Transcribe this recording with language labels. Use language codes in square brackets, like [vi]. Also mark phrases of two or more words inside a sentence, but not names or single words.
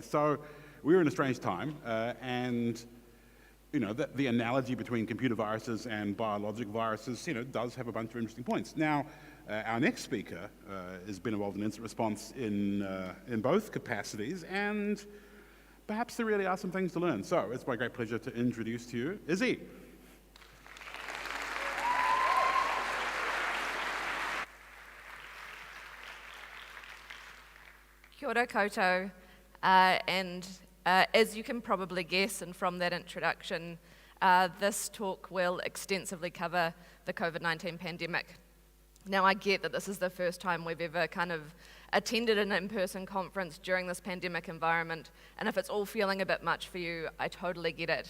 [en] So we were in a strange time, and the analogy between computer viruses and biologic viruses, does have a bunch of interesting points. Now, our next speaker has been involved in incident response in both capacities, and perhaps there really are some things to learn. So it's my great pleasure to introduce to you Izzy. [mi] Kia ora koutou, [en] and as you can probably guess, and from that introduction, this talk will extensively cover the COVID-19 pandemic. Now, I get that this is the first time we've ever kind of attended an in-person conference during this pandemic environment, and if it's all feeling a bit much for you, I totally get it.